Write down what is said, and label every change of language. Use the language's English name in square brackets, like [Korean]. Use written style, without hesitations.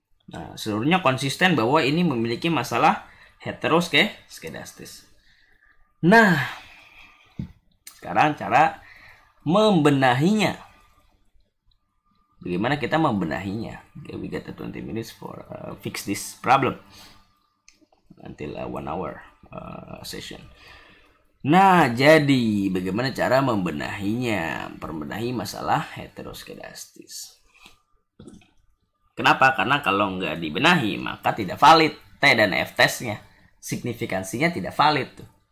[Indonesian] Nah, seluruhnya konsisten bahwa ini memiliki masalah heteroskedastis. Nah, sekarang cara membenahinya. Bagaimana kita membenahinya? [English] Okay, we got 20 minutes for fix this problem until 1 hour session. [Indonesian] Nah, jadi bagaimana cara membenahinya? Membenahi masalah heteroskedastis. Kenapa? Karena kalau nggak dibenahi, maka tidak valid T dan F testnya. Signifikansinya tidak valid tuh.